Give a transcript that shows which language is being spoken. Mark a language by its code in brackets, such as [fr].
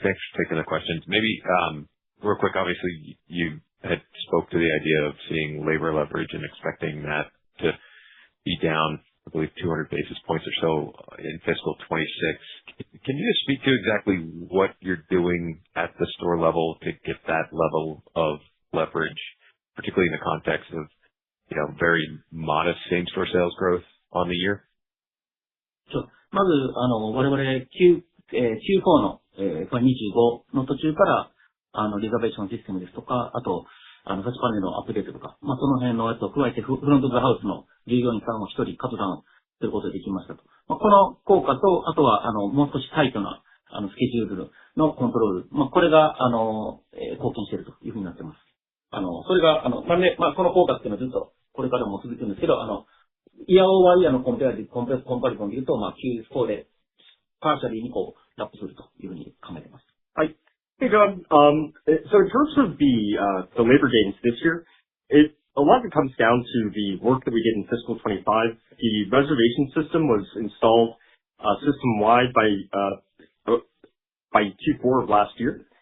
[en] Thanks for taking the questions. Maybe real quick, obviously, you had spoke to the idea of seeing labor leverage and expecting that to be down, I believe, 200 basis points or so in fiscal 26. Can you just speak to exactly what you're doing at the store level to get that level of leverage, particularly in the context of, very modest same-store sales growth on the year? [ja] まず、我々、Q4 の、25の途中から、リザベーションシステムですとか、あと、タッチパネルのアップデートとか、その辺のやつを加えて、フロントオブハウスの従業員さんを1人カットダウンすることができましたと。この効果と、あとは、もう少しタイトな、スケジュールのコントロール、これが、貢献しているというふうになっています。それが、なんで、この効果っていうのはずっと、これからも続くんですけど、イヤーオーバーイヤーのコンパリゾンで言うと、Q4 で、パーシャリーにラップするというふうに考えています。はい。 [en] Hey, John. So in terms of the labor gains this year, a lot of it comes down to the work that we did in fiscal 25. The reservation system was installed system-wide by Q4 of last year.